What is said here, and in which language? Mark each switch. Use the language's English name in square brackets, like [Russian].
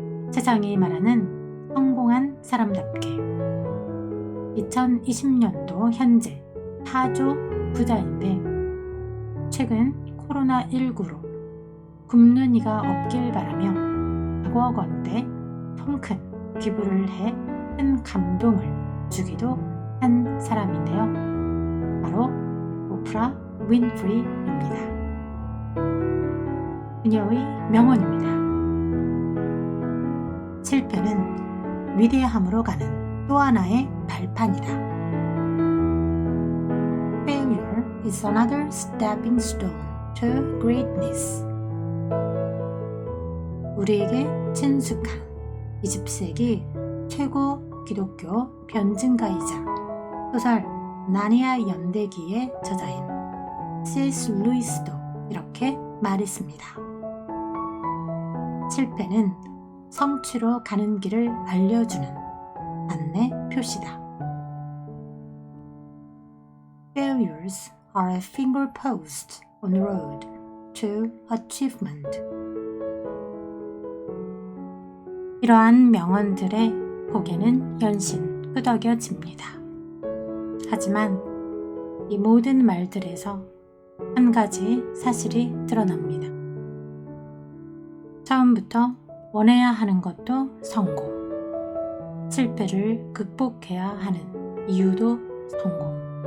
[Korean] 세상이 말하는 성공한 사람답게 2020년도 현재 4조 부자인데 최근 코로나19로 굶는 이가 없길 바라며 100억 원대 통큰 기부를 해 큰 감동을 주기도 한 사람인데요. 바로 오프라 윈프리입니다. 그녀의 명언입니다. 실패는 위대함으로 가는 또 하나의 발판이다. [English] Failure is another stepping stone to greatness. [Korean] 우리에게 친숙한 20세기 최고 기독교 변증가이자 소설 나니아 연대기의 저자인 C.S. 루이스도 이렇게 말했습니다. 실패는 성취로 가는 길을 알려주는 안내 표시다. [English] Failures are a fingerpost on the road to achievement. [Korean] 이러한 명언들의 고개는 연신 끄덕여집니다. 하지만 이 모든 말들에서 한 가지 사실이 드러납니다. 처음부터 원해야 하는 것도 성공, 실패를 극복해야 하는 이유도 성공.